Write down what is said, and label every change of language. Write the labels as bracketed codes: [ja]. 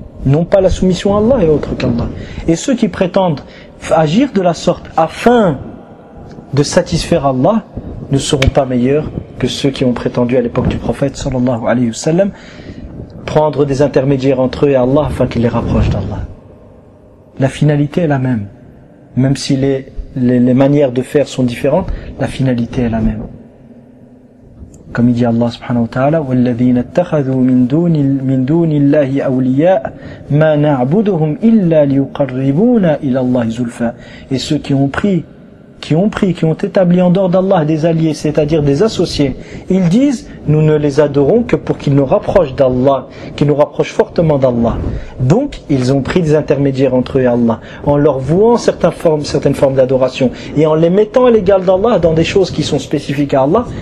[fr] Non pas la soumission à Allah et à autre qu'Allah. Et ceux qui prétendent agir de la sorte afin de satisfaire Allah ne seront pas meilleurs que ceux qui ont prétendu à l'époque du prophète sallallahu alayhi wa sallam prendre des intermédiaires entre eux et Allah afin qu'ils les rapprochent d'Allah. La finalité est la même. Même si les manières de faire sont différentes, la finalité est la même. Comme il dit [ar] Allah subhanahu wa ta'ala, وَالَّذِينَ اتَّخَذُوا مِنْ دُونِ اللَّهِ أَوْلِيَاءَ مَا نَعْبُدُهُمْ إِلَّا لِيُقَرِّبُونَ إِلَى اللَّهِ زُلْفًا. [fr] Et ceux qui ont établi en dehors d'Allah des alliés, c'est-à-dire des associés, ils disent, nous ne les adorons que pour qu'ils nous rapprochent d'Allah, qu'ils nous rapprochent fortement d'Allah. Donc, ils ont pris des intermédiaires entre eux et Allah, en leur vouant certaines formes d'adoration, et en les mettant à l'égal d'Allah dans des choses qui sont spécifiques à Allah.